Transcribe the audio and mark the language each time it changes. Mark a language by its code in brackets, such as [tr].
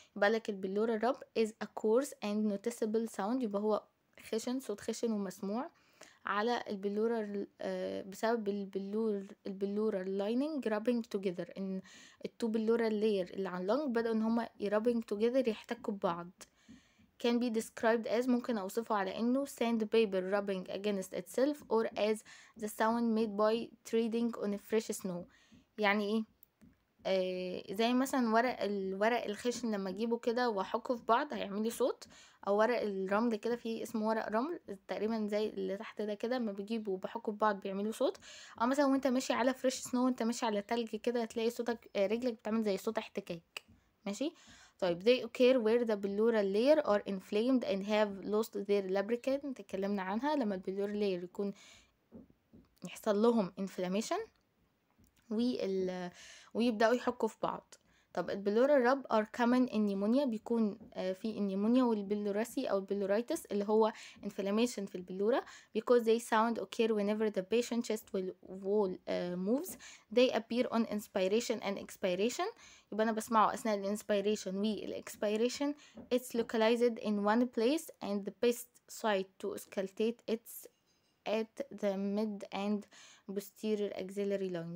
[ar] يبقى لك البلورال رب [en] is a coarse and noticeable sound، [ar] يبقى هو خشن، صوت خشن ومسموع على البلورال بسبب البلورال لايننج رابنج توجذر، ان التو بلورال لاير اللي على اللنج بدأوا ان هما يرابنج توجذر، يحتكوا ببعض. [en] can be described as، [ar] ممكن اوصفه على انه [en] sandpaper rubbing against itself or as the sound made by treading on a fresh snow. [ar] يعني ايه؟ زي مثلا الورق الخشن لما اجيبه كده واحكه في بعض هيعمل لي صوت، او ورق الرمل كده، في اسمه ورق رمل تقريبا زي اللي تحت ده كده، لما بجيبه وبحكه في بعض بيعملوا صوت. او مثلا وانت ماشي على فريش سنو، وانت ماشي على تلج كده هتلاقي صوتك رجلك بتعمل زي صوت احتكاك. ماشي. [en] طيب they occur where the pleural layer are inflamed and have lost their lubricant، [ar] اتكلمنا عنها لما البلورال [en] layer [ar] يكون يحصل لهم [en] inflammation [ar] ويبدأوا يحكوا في بعض. طب البلورال راب [en] are common in pneumonia، [ar] بيكون في النيمونيا والبلوراسي او البلورايتس اللي هو inflammation في البلورة، [en] because they sound occur whenever the patient chest wall moves. they appear on inspiration and expiration. [ar] يبقى انا بسمعه اثناء الانسبيريشن والاكسبيريشن. [en] it's localized in one place and the best site to auscultate it's at the mid and posterior axillary line.